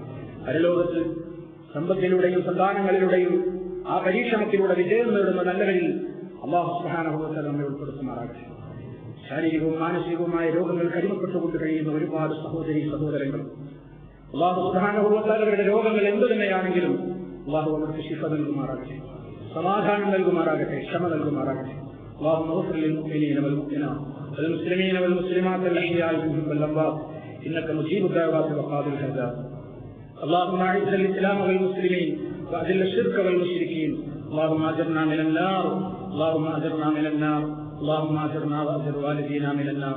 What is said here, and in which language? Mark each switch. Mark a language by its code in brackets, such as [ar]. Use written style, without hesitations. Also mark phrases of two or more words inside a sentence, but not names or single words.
[ml] പരലോകത്ത് സമ്പത്തിലൂടെയും സന്താനങ്ങളിലൂടെയും ആ പരീക്ഷണത്തിലൂടെ വിജയം നേടുന്ന നല്ലവരിൽ അല്ലാഹു [ar] سبحانه وتعالى [ml] നമ്മെ ഉൾപ്പെടുത്തുമാറാകട്ടെ. ശാരീരികവും മാനസികവുമായ രോഗങ്ങൾക്ക് അടിമപ്പെട്ടുകൊണ്ട് കഴിയുന്ന ഒരുപാട് സഹോദരങ്ങൾ, അല്ലാഹു [ar] سبحانه وتعالى [ml] അവരുടെ രോഗങ്ങൾ എന്തു തന്നെയാണെങ്കിലും അല്ലാഹു അവർക്ക് ശിഫ നൽകുമാറാകട്ടെ, സമാധാനം നൽകുമാറാകട്ടെ, ക്ഷമ നൽകുമാറാകട്ടെ. [ar] اللهم اغفر للمؤمنين والمؤمنات والمسلمين والمسلمات الأحياء منهم والأموات إنك مجيب الدعوات وقاضي الحاجات. اللهم أعز الإسلام والمسلمين وأذل الشرك والمشركين. اللهم أجرنا من النار، اللهم أجرنا من النار، اللهم أجرنا وأجر والدينا من النار.